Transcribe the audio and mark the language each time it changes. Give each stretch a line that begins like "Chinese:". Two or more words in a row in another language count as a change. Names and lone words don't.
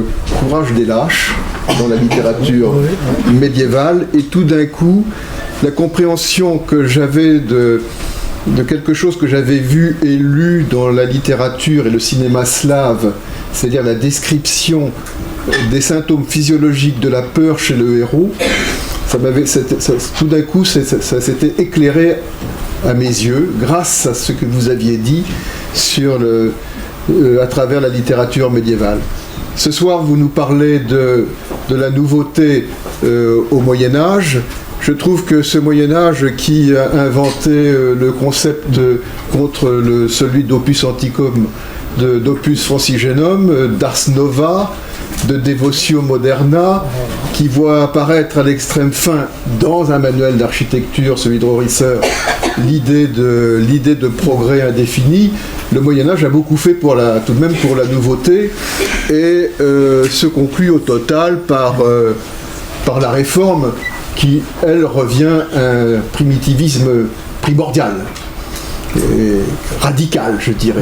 French: courage des lâches dans la littérature médiévale, et tout d'un coup, la compréhension que j'avais de quelque chose que j'avais vu et lu dans la littérature et le cinéma slave, c'est-à-dire la description des symptômes physiologiques de la peur chez le héros, tout d'un coup, ça s'était éclairé à mes yeux, grâce à ce que vous aviez dit à travers la littérature médiévale. Ce soir, vous nous parlez de la nouveauté au Moyen-Âge. Je trouve que ce Moyen-Âge qui a inventé le concept contre celui d'
Latin: opus antiquum,
French: d'
Latin: opus francigenum,
French: d'
Latin: ars nova,
French: de
Latin: Devotio Moderna,
French: qui voit apparaître à l'extrême fin dans un manuel d'architecture, celui de Rorisser, l'idée de progrès indéfini. Le Moyen-Âge a beaucoup fait tout de même pour la nouveauté, et se conclut au total par la réforme qui, elle, revient à un primitivisme primordial, et radical, je dirais.